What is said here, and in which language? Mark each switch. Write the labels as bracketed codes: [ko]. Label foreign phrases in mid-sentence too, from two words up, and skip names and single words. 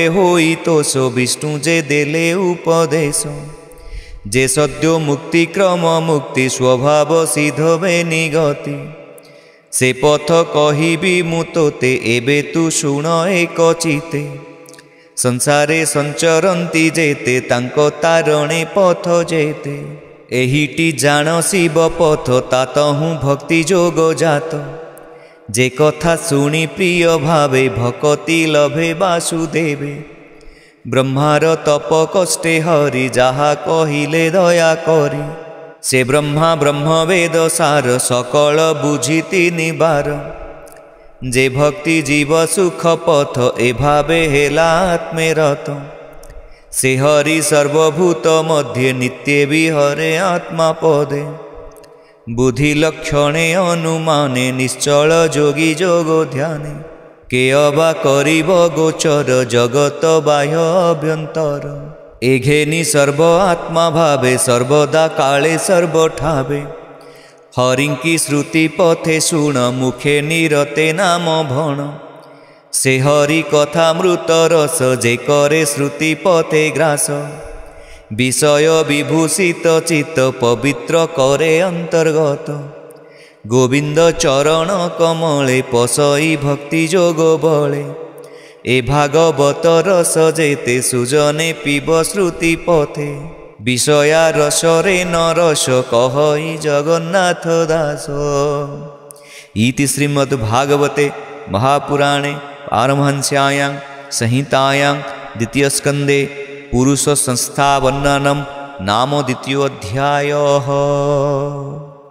[or] ହୋଇ ତୋଷ ବିଷ୍ଣୁ ଯେ ଦେଲେ ଉପଦେଶ ଯେ ସଦ୍ୟୋ ମୁକ୍ତି କ୍ରମ ମୁକ୍ତି ସ୍ୱଭାବ ସିଦ୍ଧବେ ନିଗତି ସେ ପଥ କହିବି ମୁ ତୋତେ ଏବେ ତୁ ଶୁଣ ଏକ ଚିତେ ସଂସାରେ ସଞ୍ଚରନ୍ତି ଯେତେ ତାଙ୍କୁ ତାରଣେ ପଥ ଯେତେ ଏହିଟି ଜାଣ ଶିବ ପଥ ତାତହୁଁ ଭକ୍ତି ଯୋଗ ଜାତ ଯେ କଥା ଶୁଣି ପ୍ରିୟ ଭାବେ ଭକ୍ତି ଲଭେ ବାସୁଦେବେ ବ୍ରହ୍ମାର ତପ କଷ୍ଟେ ହରି ଯାହା କହିଲେ ଦୟା କରି ସେ ବ୍ରହ୍ମା ବ୍ରହ୍ମ ବେଦ ସାର ସକଳ ବୁଝି ତିନି ବାର ଯେ ଭକ୍ତି ଜୀବ ସୁଖ ପଥ ଏ ଭାବେ ହେଲା ଆତ୍ମେ ରତ ସେ ହରି ସର୍ବଭୂତ ମଧ୍ୟେ ନିତ୍ୟ ବିହରେ ଆତ୍ମା ପଦେ ବୁଦ୍ଧି ଲକ୍ଷଣେ ଅନୁମାନେ ନିଶ୍ଚଳ ଯୋଗୀ ଯୋଗ ଧ୍ୟାନେ କେ ଅବା କରିବ ଗୋଚର ଜଗତ ବାହ୍ୟ ଅଭ୍ୟନ୍ତର ଏଘେନି ସର୍ବ ଆତ୍ମା ଭାବେ ସର୍ବଦା କାଳେ ସର୍ବଠାବେ ହରିଙ୍କ ଶ୍ରୁତି ପଥେ ଶୁଣ ମୁଖେ ନିରତେ ନାମ ଭଣ ସେ ହରି କଥା ମୃତ ରସ ଯେ କରେ ଶ୍ରୁତି ପଥେ ଗ୍ରାସ ବିଷୟ ବିଭୂଷିତ ଚିତ୍ତ ପବିତ୍ର କରେ ଅନ୍ତର୍ଗତ ଗୋବିନ୍ଦ ଚରଣ କମଳେ ପଶଇ ଭକ୍ତି ଯୋଗ ବଳେ ଏ ଭାଗବତ ରସ ଯେତେ ସୁଜନେ ପିବ ଶ୍ରୁତି ପଥେ ବିଷୟା ରସରେ ନ ରସ କହଇ ଜଗନ୍ନାଥ ଦାସ। [sa] इति श्रीमद्भागवते महापुराणे पारमहंस्यायां संहितायां द्वितीय स्कंदे पुरुष संस्थावन्ननम नाम द्वितीयोऽध्यायः।